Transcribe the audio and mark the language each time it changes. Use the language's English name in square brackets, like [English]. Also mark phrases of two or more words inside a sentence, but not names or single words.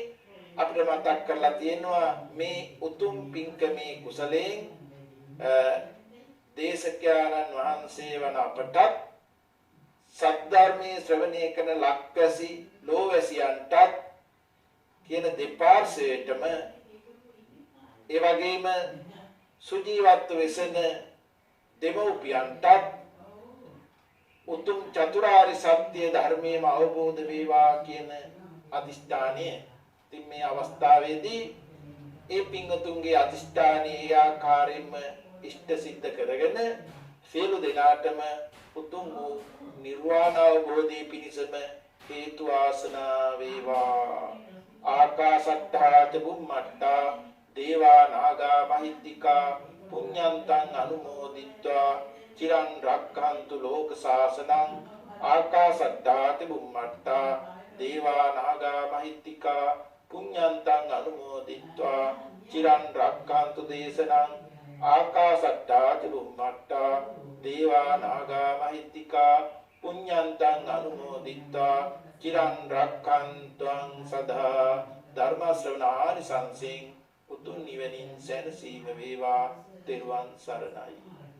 [Sinhala] අපිට මතක් කරලා තියෙනවා මේ උතුම් පින්කමේ කුසලයෙන් දේශකයන්න් වහන්සේ වන අපට සද්ධර්මයේ ශ්‍රවණය කරන ලක්වැසි ලෝවැසියන්ටත් කියන දෙපාර්ශ්වයටම ඒ වගේම සුජීවත්ව වෙසෙන දෙමව්පියන්ටත් උතුම් චතුරාර්ය සත්‍ය ධර්මයේම අවබෝධ වේවා කියන අදිෂ්ඨානය. ඉතින් මේ අවස්ථාවේදී ඒ පින්වතුන්ගේ අදිෂ්ඨානයේ ආකාරයෙන්ම ඉෂ්ට සිද්ධ කරගෙන සියලු දෙනාටම උතුම් වූ නිර්වාණ අවබෝධය පිණිසම හේතු ආසනා වේවා. [Pali] ආකාශට්ටා ච බුම්මට්ටා දේවා නාග මහිත්‍තිකා පුඤ්ඤන්තං අනුමෝදිත්වා චිරන් රක්ඛන්තු ලෝක සාසනං. ආකාශට්ටා ච බුම්මට්ටා දේවා නාග මහිත්‍තිකා පුඤ්ඤන්තං අනුමෝදිත්වා චිරන් රක්ඛන්තු දේශනං. ආකාශට්ටා ච බුම්මට්ටා දේවා නාග මහිත්‍තිකා පුඤ්ඤන්තං අනුමෝදිත්වා චිරන් රක්ඛන්තුං සදා. [Sinhala] ධර්ම ශ්‍රවණානි සංසෙන් උතුම් නිවනින් සැනසීම වේවා. තෙරුවන් සරණයි.